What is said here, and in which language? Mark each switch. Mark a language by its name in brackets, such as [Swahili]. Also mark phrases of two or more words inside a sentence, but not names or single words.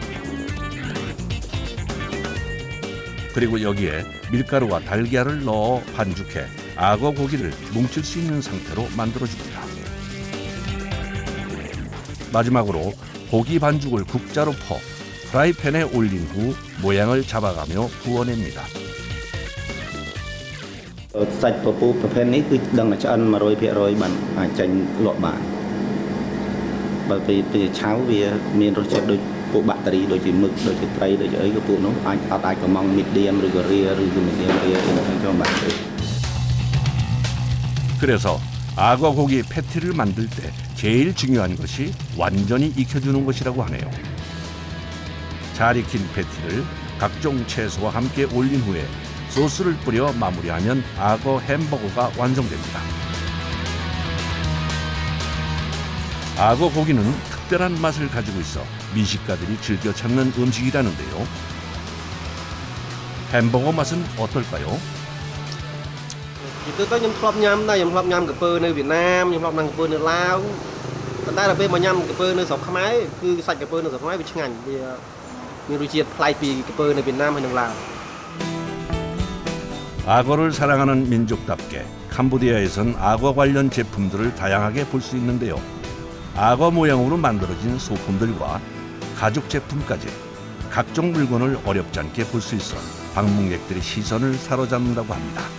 [Korean] 그리고 여기에 밀가루와 달걀을 넣어 반죽해 악어 고기를 뭉칠 수 있는 상태로 만들어줍니다. 마지막으로 고기 반죽을 국자로 퍼 프라이팬에 올린 후 모양을 잡아가며 구워냅니다. [Khmer] សាច់ពពុះប្រភេទនេះគឺដឹងតែឆ្អិន 100% បានអាចចាញ់លក់បានបើពេលឆៅវាមានរសជាតិដូចពួកបាក់តេរីដូចជាមឹកដូចជាត្រីដូចជាអីក៏ពួកនោះអាចកំង medium ឬក៏ rare ឬក៏ [English] medium rare [Khmer] អីហ្នឹងចូលបានទេ [Korean] 그래서 악어 고기 패티를 만들 때 제일 중요한 것이 완전히 익혀주는 것이라고 하네요. 잘 익힌 패티를 각종 채소와 함께 올린 후에 소스를 뿌려 마무리하면 악어 햄버거가 완성됩니다. 악어 고기는 특별한 맛을 가지고 있어 미식가들이 즐겨 찾는 음식이라는데요. 햄버거 맛은 어떨까요? [Khmer] ទៅខ្ញុំធ្លាប់ញ៉ាំដែរខ្ញុំធ្លាប់ញ៉ាំក្រពើនៅវៀតណាមខ្ញុំធ្លាប់ញ៉ាំក្រពើនៅឡាវប៉ុន្តែដល់ពេលមកញ៉ាំក្រពើនៅស្រុកខ្មែរគឺសាច់ក្រពើនៅស្រុកខ្មែរវាឆ្ងាញ់វាមានរសជាតិប្លែកពីក្រពើនៅវៀតណាមហើយនិងឡាវ [Korean] 악어를 사랑하는 민족답게 캄보디아에선 악어 관련 제품들을 다양하게 볼 수 있는데요. 악어 모양으로 만들어진 소품들과 가죽 제품까지 각종 물건을 어렵지 않게 볼 수 있어 방문객들의 시선을 사로잡는다고 합니다.